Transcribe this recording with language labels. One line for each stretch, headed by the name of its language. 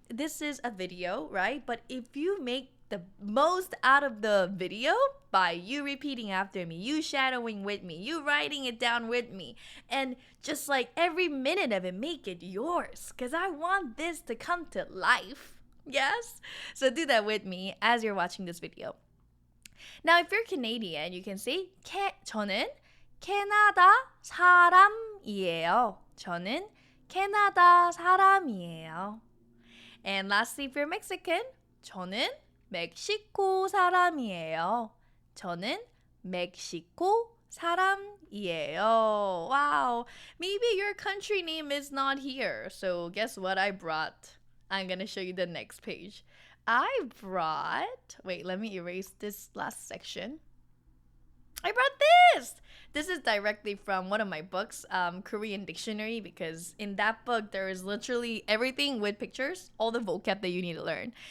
English: This is a video, right? But if you make the most out of the video by you repeating after me, you shadowing with me, you writing it down with me, and just like every minute of it, make it yours. Because I want this to come to life. Yes? So do that with me as you're watching this video. Now, if you're Canadian, you can say
Korean: 저는 캐나다 사람이에요. 저는 캐나다 사람이에요.
English: And lastly, if you're Mexican,
Korean: 저는 멕시코 사람이에요. 저는 멕시코 사람이에요.
English: Wow. Maybe your country name is not here. So guess what I brought? I'm going to show you the next page. I brought, wait, let me erase this last section. I brought this. This is directly from one of my books, Korean Dictionary, because in that book, there is literally everything with pictures, all the vocab that you need to learn.